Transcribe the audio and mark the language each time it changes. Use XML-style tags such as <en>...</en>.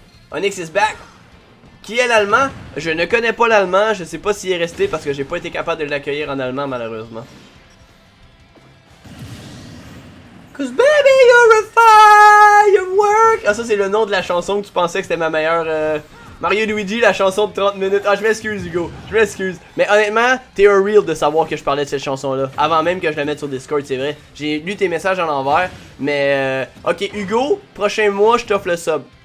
<en>Onyx is back.</en> <fr>Qui est l'allemand? Je ne connais pas l'allemand. Je sais pas s'il est resté parce que j'ai pas été capable de l'accueillir en allemand malheureusement.</fr> <en>Cause baby you're a firework.</en> <fr>Ah, ça c'est le nom de la chanson que tu pensais que c'était ma meilleure Mario Luigi, la chanson de 30 minutes. Ah, je m'excuse Hugo, je m'excuse. Mais honnêtement, t'es un real de savoir que je parlais de cette chanson là avant même que je la mette sur Discord, c'est vrai. J'ai lu tes messages à l'envers. Mais ok Hugo, prochain mois je t'offre le sub.</fr>